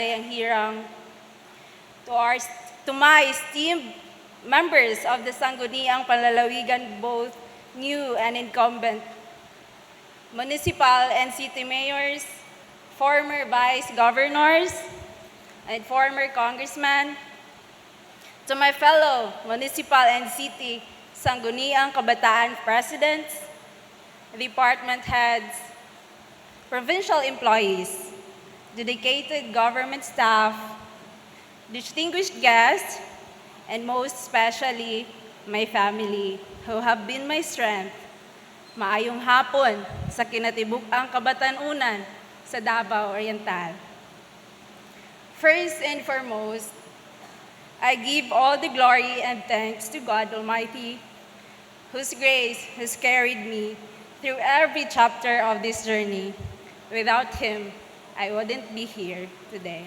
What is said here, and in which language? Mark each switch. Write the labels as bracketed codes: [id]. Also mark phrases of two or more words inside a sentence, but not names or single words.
[en] Dayanghirang, to my esteemed members of the Sangguniang Panglalawigan, both new and incumbent, municipal and city mayors, former vice governors, and former congressmen, to my fellow municipal and city Sangguniang Kabataan presidents, department heads, provincial employees, dedicated government staff, distinguished guests, and most especially my family who have been my strength. [ceb] Maayong hapon sa kinatibuk-ang kabatanunan sa Davao Oriental. [en] First and foremost, I give all the glory and thanks to God Almighty, whose grace has carried me through every chapter of this journey. Without Him, I wouldn't be here today.